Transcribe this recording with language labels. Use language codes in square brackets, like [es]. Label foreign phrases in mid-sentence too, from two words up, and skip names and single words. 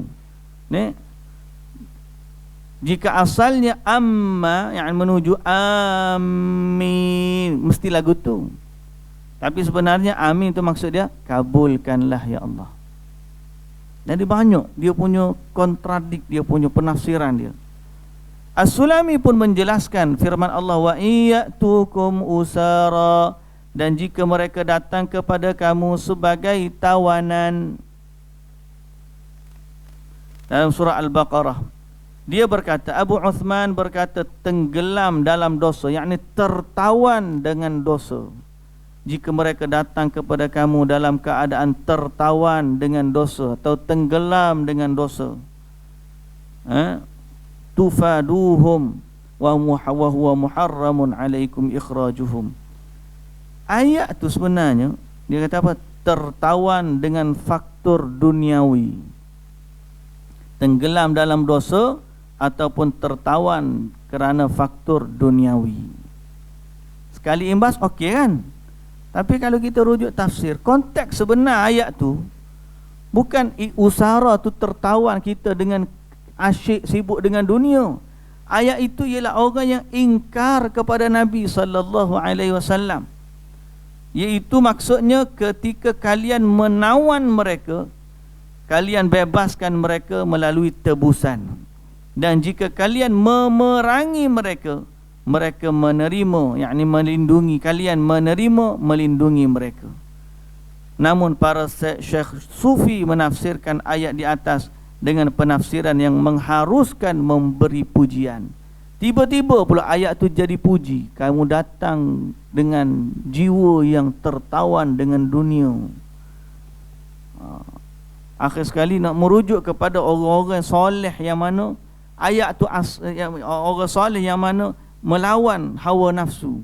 [ms] Ni jika asalnya amma yang menuju, amin mesti lagu tu. Tapi sebenarnya amin tu maksud dia kabulkanlah ya Allah. Jadi banyak dia punya kontradik, dia punya penafsiran dia. As-Sulami pun menjelaskan firman Allah, [ar] ويأتوكم أسارى, [ms] dan jika mereka datang kepada kamu sebagai tawanan. Dalam surah Al-Baqarah dia berkata, Abu Uthman berkata, tenggelam dalam dosa, yakni tertawan dengan dosa. Jika mereka datang kepada kamu dalam keadaan tertawan dengan dosa atau tenggelam dengan dosa, [ar] تفادوهم وهو محرم عليكم إخراجهم. [ms] Ayat tu sebenarnya dia kata apa? Tertawan dengan faktor duniawi, tenggelam dalam dosa ataupun tertawan kerana faktor duniawi. Sekali imbas okey kan? Tapi kalau kita rujuk tafsir, konteks sebenar ayat tu bukan usara tu tertawan kita dengan asyik sibuk dengan dunia. Ayat itu ialah orang yang ingkar kepada Nabi [ar] صلى الله عليه وسلم. [ms] Iaitu maksudnya ketika kalian menawan mereka, kalian bebaskan mereka melalui tebusan. Dan jika kalian memerangi mereka, mereka menerima, yakni melindungi kalian, menerima, melindungi mereka. Namun para syekh sufi menafsirkan ayat di atas dengan penafsiran yang mengharuskan memberi pujian. Tiba-tiba pula ayat tu jadi puji. Kamu datang dengan jiwa yang tertawan dengan dunia. Akhir sekali nak merujuk kepada orang-orang soleh yang mana ayat tu orang soleh yang mana melawan hawa nafsu.